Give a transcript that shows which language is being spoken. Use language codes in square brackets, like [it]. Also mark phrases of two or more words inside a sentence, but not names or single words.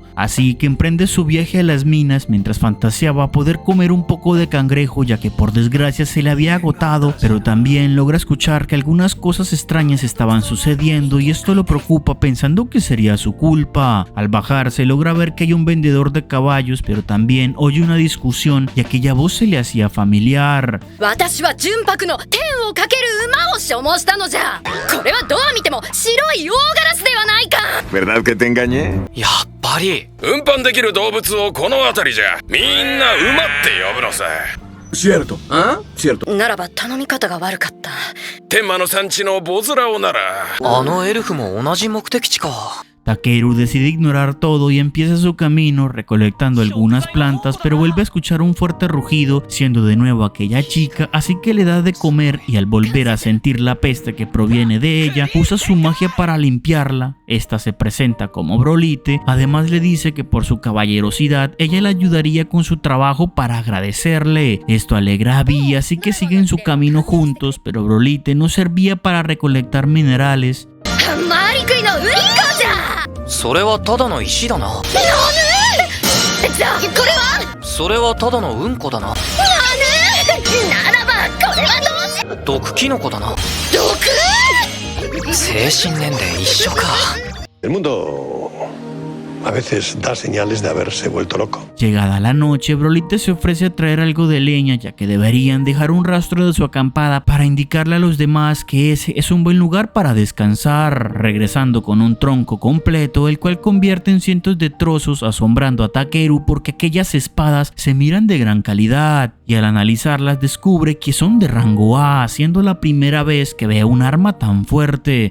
[es] Así que emprende su viaje a las minas mientras fantaseaba poder comer un poco de cangrejo, ya que por desgracia se le había agotado, pero también logra escuchar que algunas cosas extrañas estaban sucediendo y esto lo preocupa pensando que sería su culpa. Al bajarse logra ver que hay un vendedor de caballos, pero también oye una discusión y aquella voz se le hacía familiar. ¿Verdad que te engañé? [ja] やっぱり。運搬できる動物をこの辺りじゃみんな馬って呼ぶのさ。 [es] Cierto, ¿ah? Cierto. [ja] ならば頼み方が悪かった。天魔の産地のボズラオなら。あのエルフも同じ目的地か。 [es] Takeru decide ignorar todo y empieza su camino recolectando algunas plantas, pero vuelve a escuchar un fuerte rugido, siendo de nuevo aquella chica, así que le da de comer y al volver a sentir la peste que proviene de ella, usa su magia para limpiarla. Esta se presenta como Brolite, además le dice que por su caballerosidad ella le ayudaría con su trabajo para agradecerle. Esto alegra a Vi, así que siguen su camino juntos, pero Brolite no servía para recolectar minerales. [ja] それはただの石だな。じゃあこれはそれはただのうんこだな。ならばこれはどうし毒キノコだな。毒精神年齢一緒か。 [es] El mundo a veces da señales de haberse vuelto loco. Llegada la noche, Brolite se ofrece a traer algo de leña, ya que deberían dejar un rastro de su acampada para indicarle a los demás que ese es un buen lugar para descansar, regresando con un tronco completo, el cual convierte en cientos de trozos, asombrando a Takeru porque aquellas espadas se miran de gran calidad, y al analizarlas descubre que son de rango A, siendo la primera vez que ve un arma tan fuerte.